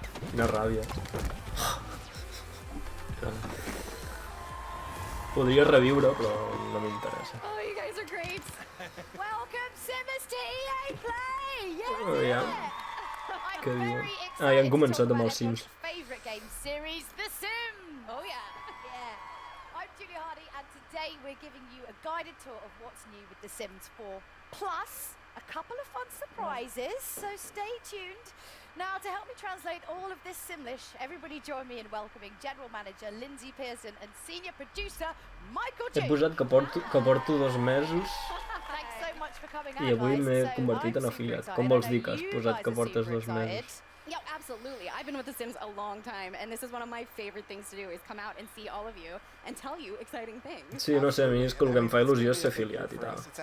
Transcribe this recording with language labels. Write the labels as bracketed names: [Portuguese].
[Catalan] Quina ràbia. Podria reviure, però no m'interessa. [English] Oh, you guys are great. Welcome, Simmers, to EA Play. [Catalan] Oh, ja. Què diuen? Ah, ja han començat amb els Sims. [English] Favorite game series, The Sims. Oh yeah. I'm Julia Hardy, and today we're giving you a guided tour of what's new with The Sims 4, plus a couple of fun surprises. So stay tuned. Now, to help me translate all of this Simlish, everybody join me in welcoming General Manager Lindsay Pearson and Senior Producer Michael G. [Catalan] He posat que porto 2 mesos [English] Thanks so much for coming [Catalan] i avui m'he convertit en afiliat. Com vols dir que has posat que portes 2 mesos? [English] Yeah, absolutely. I've been with The Sims a long time, and this is one of my favorite things to do, is come out and see all of you and tell you exciting things. [Catalan] Sí, no sé, a mi és que el que em fa il·lusió és ser afiliat i tal.